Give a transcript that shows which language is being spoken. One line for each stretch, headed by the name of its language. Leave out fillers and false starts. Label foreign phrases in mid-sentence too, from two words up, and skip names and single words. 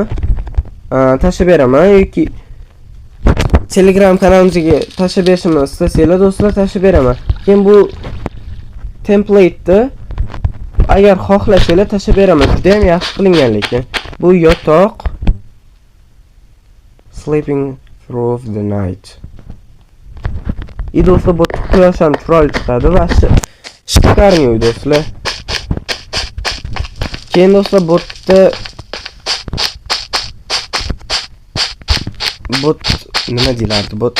Uzbek: Tashlab beraman yoki Telegram kanalimizga tashlab berishimni istasanglar do'stlar, tashlab beraman. Keyin bu template'ni agar xohlasanglar tashlab beraman. Juda ham yaxshi qilingan lekin. Bu yotoq
English: sleeping through the night.
Uzbek: Do'stlar, bu quyosh ham chiroyli chiqadi va chiqarmay do'stlar. Keyin do'stlar, bot nima deylardi?